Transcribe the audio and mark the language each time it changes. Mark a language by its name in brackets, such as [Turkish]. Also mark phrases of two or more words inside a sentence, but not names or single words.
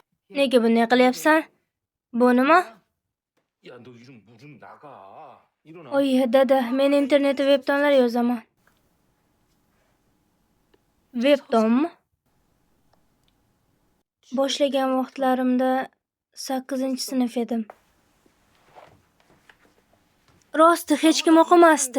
[Uzbek] Nega bunday qilyapsan? Bu nima? [Korean] 야, 너 요즘 무슨 나가. 일어나. [Uzbek] Oy, dada, men internetda webtonlar yozaman. Webtonmi? Boshlagan vaqtlarimda 8-sinf edim. Rosti hech kim o'qimasdi.